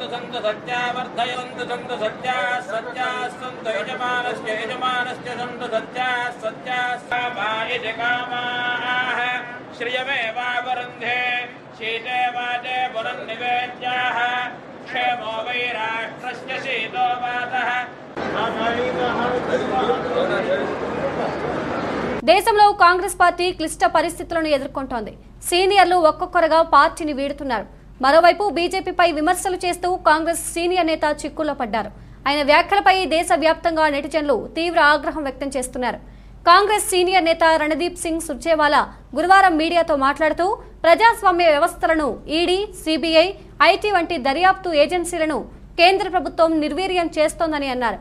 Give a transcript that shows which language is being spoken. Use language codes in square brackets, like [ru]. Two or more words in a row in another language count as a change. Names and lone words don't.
[sa] सन्तु सत्या वर्धयन्तु सन्तु सत्या सत्या सन्तु यजमानस्य यजमानस्य सन्तु सत्या सत्या समायिते कामाः श्रियमेवावरुन्धे शीते वाते पुनर्निवेद्याः क्षेमो वै राष्ट्रस्य शीतो वातः [te] దేశంలో కాంగ్రెస్ పార్టీ క్లిష్ట పరిస్థితులను ఎదుర్కొంటోంది. సీనియర్లు ఒక్కొక్కరుగా పార్టీని వీడుతున్నారు. మరోవైపు బీజేపీపై విమర్శలు చేస్తూ కాంగ్రెస్ సీనియర్ నేత చిక్కుల్లో పడ్డారు. ఆయన వ్యాఖ్యలపై దేశవ్యాప్తంగా నెటిజన్లు తీవ్ర ఆగ్రహం వ్యక్తం చేస్తున్నారు. కాంగ్రెస్ సీనియర్ నేత రణదీప్ సింగ్ సుర్జేవాలా గురువారం మీడియాతో మాట్లాడుతూ ప్రజాస్వామ్య వ్యవస్థలను ఈడీ, సిబిఐ, ఐటీ వంటి దర్యాప్తు ఏజెన్సీలను కేంద్ర ప్రభుత్వం నిర్వీర్యం చేస్తోందని అన్నారు.